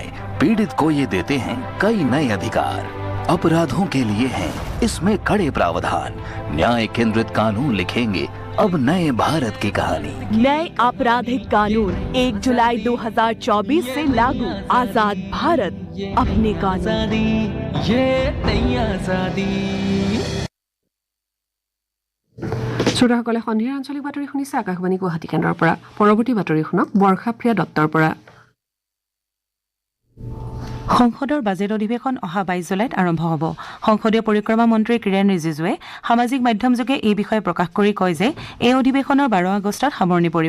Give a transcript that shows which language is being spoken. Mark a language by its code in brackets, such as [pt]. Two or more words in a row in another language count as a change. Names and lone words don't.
[hi] पीड़ित को ये देते हैं कई नए अधिकार। अपराधों के लिए हैं इसमें कड़े प्रावधान। न्याय केंद्रित कानून लिखेंगे, अब नए भारत की कहानी। नए आपराधिक कानून 1 जुलाई 2024 से लागू। आजाद भारत अपने कानून। आजादी ये नई आजादी। [as] শ্ৰোতাসকলে সন্ধিয়াৰ আঞ্চলিক বাতৰি শুনিছে আকাশবাণী গুৱাহাটী কেন্দ্ৰৰ পৰা। পৰৱৰ্তী বাতৰি শুনক বৰ্ষাপ্ৰিয়া দত্তৰ পৰা। সংসদৰ বাজেট অধিৱেশন অহা 22 জুলাইত আৰম্ভ হ'ব। সংসদীয় পৰিক্ৰমা মন্ত্ৰী কিৰেণ ৰিজিজুৱে সামাজিক মাধ্যমযোগে এই বিষয়ে প্ৰকাশ কৰি কয় যে এই অধিৱেশনৰ 12 আগষ্টত সামৰণি পৰিব।